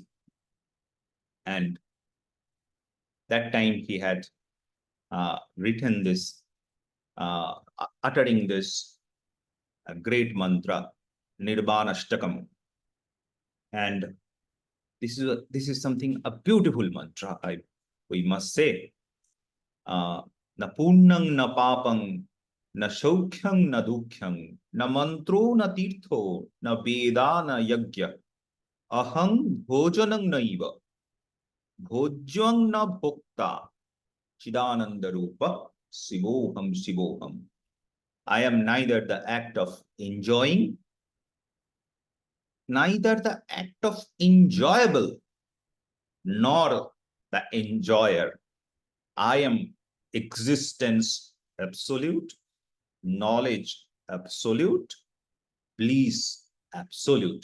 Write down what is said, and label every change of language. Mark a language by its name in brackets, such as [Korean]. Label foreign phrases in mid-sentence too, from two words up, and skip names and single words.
[English] And that time he had written this, uttering this great mantra, Nirvanashtakam. And this is something, a beautiful mantra, we must say. [Sanskrit] न पुण्यं न पापं न सौख्यं न दुःखं न मन्त्रो न तीर्थं न वेदा न यज्ञाः अहं भोजनं नैव भोज्यं न भोक्ता चिदानन्द रूपः शिवोऽहम् शिवोऽहम्. [English] I am neither the act of enjoying, neither the act of enjoyable, nor the enjoyer. I am existence absolute, knowledge absolute, bliss absolute.